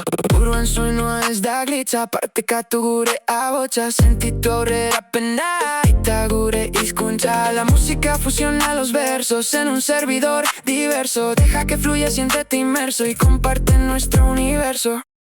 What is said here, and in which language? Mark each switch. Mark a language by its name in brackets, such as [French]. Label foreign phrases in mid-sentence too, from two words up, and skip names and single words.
[Basque] Buruan soinua ez da glitza, partekatu gure ahotsa. Sentitu aurrera pena, eta gure hizkuntza. [Spanish] La música fusiona los versos en un servidor diverso. Deja que fluya, siéntete inmerso y comparte nuestro universo.